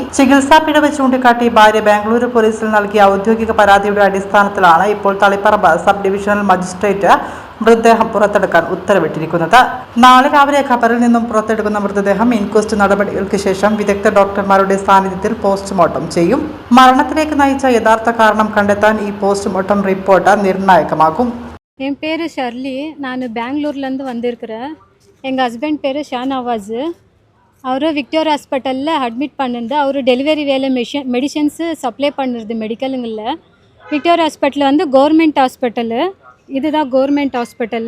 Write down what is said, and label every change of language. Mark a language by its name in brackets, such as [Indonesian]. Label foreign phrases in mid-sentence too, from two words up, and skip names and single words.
[Malayalam] ചികിത്സാ പിഴവ് ചൂണ്ടിക്കാട്ടി ഭാര്യ ബാംഗ്ലൂരു പോലീസിൽ നൽകിയ ഔദ്യോഗിക പരാതിയുടെ അടിസ്ഥാനത്തിലാണ് ഇപ്പോൾ തളിപ്പറമ്പ് സബ് ഡിവിഷണൽ മജിസ്ട്രേറ്റ് മൃതദേഹം പുറത്തെടുക്കാൻ ഉത്തരവിട്ടിരിക്കുന്നത്. നാളെ രാവിലെ ഖബറിൽ നിന്നും പുറത്തെടുക്കുന്ന മൃതദേഹം ഇൻക്വസ്റ്റ് നടപടികൾക്ക് ശേഷം വിദഗ്ധ ഡോക്ടർമാരുടെ സാന്നിധ്യത്തിൽ പോസ്റ്റ്മോർട്ടം ചെയ്യും. മരണത്തിലേക്ക് നയിച്ച യഥാർത്ഥ കാരണം കണ്ടെത്താൻ ഈ പോസ്റ്റ്മോർട്ടം റിപ്പോർട്ട് നിർണായകമാകും. [Tamil] என் பேர் ஷர்லி. நான் பெங்களூர்லேருந்து வந்திருக்கிறேன். எங்கள் ஹஸ்பண்ட் பேர் ஷானவாஸ். அவர் விக்டோரியா ஹாஸ்பிட்டலில் அட்மிட் பண்ணிருந்து அவர் டெலிவரி வேலை [English] medicines supply [Tamil] பண்ணுறது மெடிக்கலுங்களில். விக்டோரியா ஹாஸ்பிட்டல் வந்து [English] government hospital. [Tamil] இதுதான் [English] government hospital.